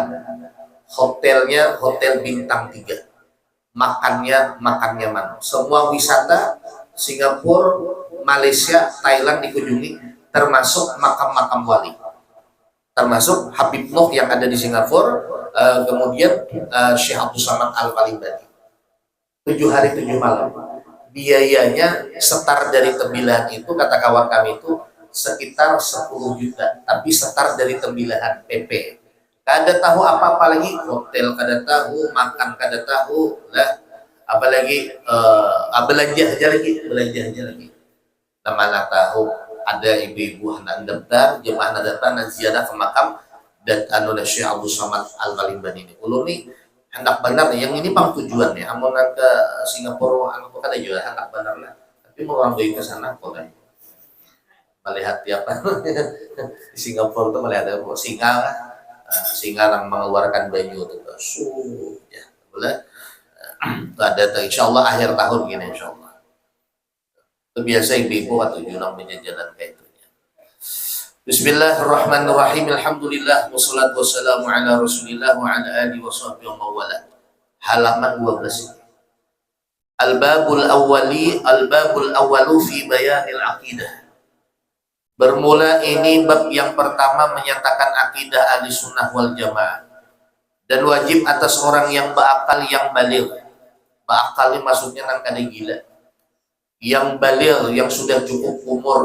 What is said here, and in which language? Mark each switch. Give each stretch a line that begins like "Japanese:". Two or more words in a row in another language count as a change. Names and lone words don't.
Indonesian: Hotelnya hotel bintang 3. Makannya mana. Semua wisata Singapura, Malaysia, Thailand dikunjungi, termasuk makam-makam wali, termasuk Habib Noh yang ada di Singapura, kemudian Syekh Abdul Samad Al-Palimbani. 7 hari 7 malam. Biayanya setar dari Tembilahan itu, kata kawan kami itu sekitar 10 juta, tapi setar dari Tembilahan PP.
Banjar: Kada tahu apa-apa lagi, hotel kada tahu, makan kada tahu lah, apalagi belanja aja lagi.
Indonesian: Mana tahu ada ibu-ibu hendak daftar, jemaah hendak daftar dan ziarah ke makam dan anu Syekh Abdul Somad Al-Balimban ini.
Banjar: Ulun nih hendak benar yang ini pang tujuan ya. Amun ke Singapura anu kada juga hendak benar lah.
Indonesian: Tapi mau orang baik ke sana kok kan.
Banjar: Melihat apa di Singapura tuh melihat ada singa singa yang mengeluarkan banyu itu ya boleh ada insyaallah akhir tahun gini insyaallah itu biasa ibu-ibu atau junang menjajalan kayak itu ya.
Arabic: بسم الله الرحمن الرحيم. الحمد لله والصلاة والسلام على رسول الله وعلى آله وصحبه ومولا.
Indonesian: Halaman 12.
Arabic: الباب الأول في بيان العقيدة.
Indonesian: Bermula ini bab yang pertama menyatakan akidah Ahlussunnah wal Jamaah dan wajib atas orang yang berakal yang baligh.
Banjar: Berakal ini maksudnya nang kada gila. Yang baligh yang sudah cukup umur.